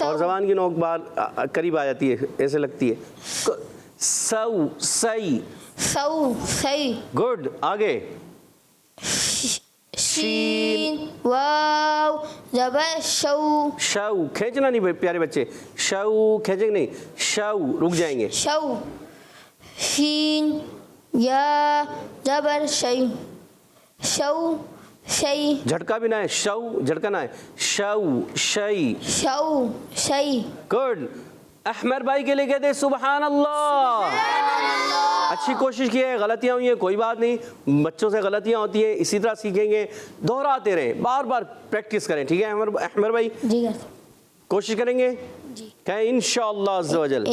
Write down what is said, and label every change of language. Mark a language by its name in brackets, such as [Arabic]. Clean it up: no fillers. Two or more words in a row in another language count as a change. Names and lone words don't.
[Urdu] اور زبان کی نوک بار قریب آ جاتی ہے, ایسے لگتی ہے. سو سی. سو سی. گڈ. آگے شین واو زبر شو. شو کھینچنا نہیں پیارے بچے. شو کھینچیں گے نہیں. شو رک جائیں گے. شو. شین یا زبر شی. شو شی. جھٹکا بھی نہ ہے. شو جھٹکا نہ ہے. شو شی. شو شی. گڈ. احمر بھائی کے لیے کہتے ہیں سبحان اللہ. اچھی کوشش کی ہے. غلطیاں ہوئی ہیں کوئی بات نہیں, بچوں سے غلطیاں ہوتی ہیں, اسی طرح سیکھیں گے. دہراتے رہیں, بار بار پریکٹس کریں. ٹھیک ہے احمر بھائی؟ جی کوشش کریں گے. کہیں انشاءاللہ عز و جل.